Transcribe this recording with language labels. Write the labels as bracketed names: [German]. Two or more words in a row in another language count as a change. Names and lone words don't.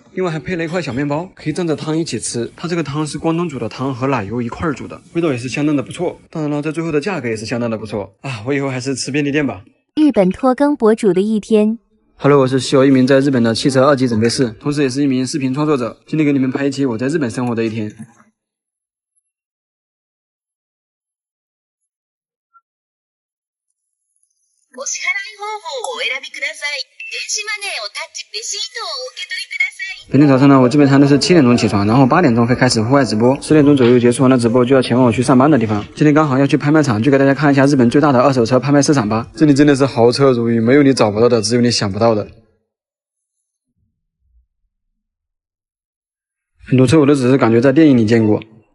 [Chinese] 另外还配了一块小面包，可以蘸着汤一起吃。它这个汤是关东煮的汤和奶油一块煮的，味道也是相当的不错。当然了，在最后的价格也是相当的不错啊！我以后还是吃便利店吧。日本拖更博主的一天。 Hello， 我是西游，一名在日本的汽车2级整备师，同时也是一名视频创作者。今天给你们拍一期我在日本生活的一天。 [Japanese] お支払い方法をお選びください。電子マネーをタッチ、レシートをお受け取りください。 [Chinese] 每天早上呢，我基本上都是7点钟起床，然后8点钟会开始户外直播，10点钟左右结束完了直播就要前往我去上班的地方。今天刚好要去拍卖场，就给大家看一下日本最大的二手车拍卖市场吧。这里真的是豪车如云，没有你找不到的，只有你想不到的。很多车我都只是感觉在电影里见过。